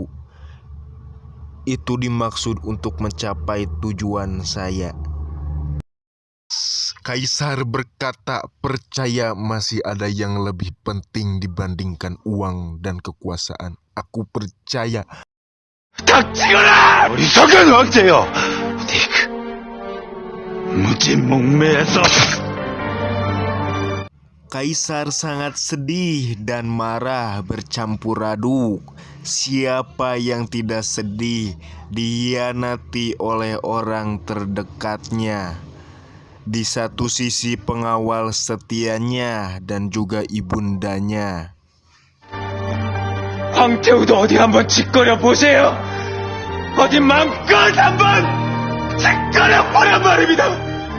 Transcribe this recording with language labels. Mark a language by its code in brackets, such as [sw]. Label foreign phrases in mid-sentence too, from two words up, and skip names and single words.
[id] Itu dimaksud untuk mencapai tujuan saya." Kaisar berkata, "Percaya masih ada yang lebih penting dibandingkan uang dan kekuasaan. Aku percaya." [ko] 닥치거라! 어리석은 왕자여! 닉, 무진몽매에서. [id] Kaisar sangat sedih dan marah bercampur aduk. Siapa yang tidak sedih dikhianati oleh orang terdekatnya. Di satu sisi pengawal setianya dan juga ibundanya. [ko] 황태우도 어디 한번 짓거려 보세요. 어디 마음껏 한번 짓거려 보란 말입니다.